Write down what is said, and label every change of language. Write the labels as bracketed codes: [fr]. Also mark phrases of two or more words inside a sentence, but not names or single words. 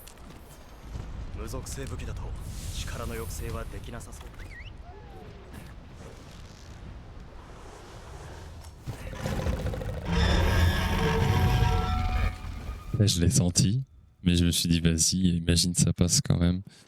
[ja] 無属性武器だと力の抑制はできなさそうだ。 [fr] Là, je l'ai senti, mais je me suis dit, vas-y, imagine ça passe quand même.